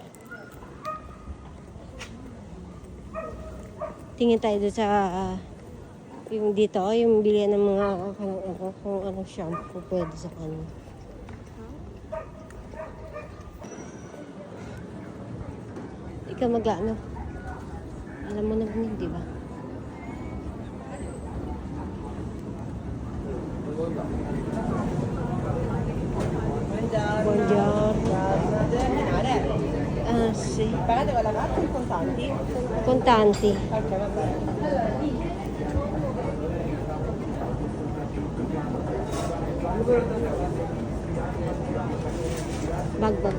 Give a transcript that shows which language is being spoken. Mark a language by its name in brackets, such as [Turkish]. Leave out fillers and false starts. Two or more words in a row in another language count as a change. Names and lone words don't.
[Filipino] Tingin tayo doon sa yung dito, yung bilihan ng mga kung anong shampoo pwede sa kanya. Ikaw mag-ano? Alam mo na yun, di ba? [Italian] Buongiorno. Ah, sì. Pagate con la carta o contanti? Contanti. Ok, va bene. Bag.